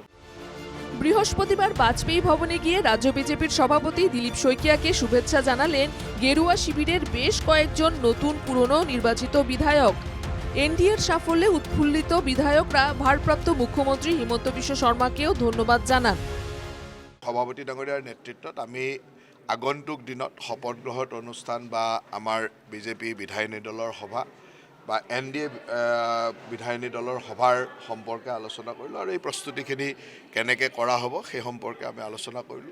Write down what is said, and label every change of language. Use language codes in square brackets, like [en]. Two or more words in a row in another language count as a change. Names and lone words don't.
[bn] বৃহস্পতিবার বাজপেয়ী ভবনে গিয়ে রাজ্য বিজেপির সভাপতি দিলীপ শইকীয়াকে শুভেচ্ছা জানালেন গেরুয়া শিবিরের বেশ কয়েকজন নতুন পুরনো নির্বাচিত বিধায়ক। এনডিএর সাফল্যে উৎফুল্লিত বিধায়করা ভারপ্রাপ্ত মুখ্যমন্ত্রী হিমন্ত বিশ্ব শর্মাকেও ধন্যবাদ জানান। [as] সভাপতি ডাঙৰীয়াৰ নেতৃত্বত আমি আগন্তুক দিনত শপত গ্ৰহণ অনুষ্ঠান বা আমাৰ বিজেপি বিধায়িনী দলৰ সভা বা NDA বিধায়িনী দলৰ সভাৰ সম্পৰ্কে আলোচনা কৰিলোঁ আৰু এই প্ৰস্তুতিখিনি কেনেকৈ কৰা হ'ব সেই সম্পৰ্কে আমি আলোচনা কৰিলোঁ।